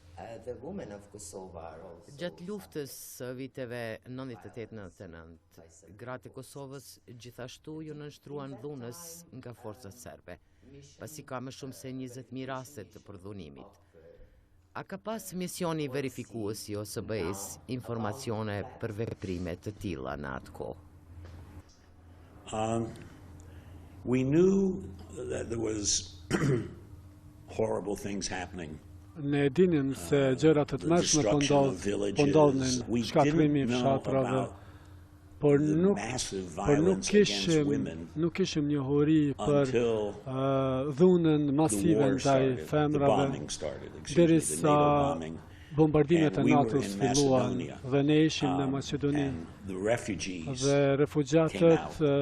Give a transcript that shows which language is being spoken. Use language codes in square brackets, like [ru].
[sq] Gjatë luftës së viteve 98-99, gratë e Kosovës gjithashtu ju nënshtruan dhunës nga forcat serbe, pasi ka më shumë se 20.000 raste të përdhunimit. A ka pas misioni verifikuesi ose OSBE-s informacione për veprime të tilla në atë kohë? [en] We knew that there was horrible things happening. [sq] Ne dinim se gjërat të tmerrshme po ndodhin, shkatrimi i fshatrave, por nuk kishim njohuri për dhunën masive ndaj femrave, derisa bombardimet e NATO-s filluan dhe ne ishim në Maqedoni dhe refugjatët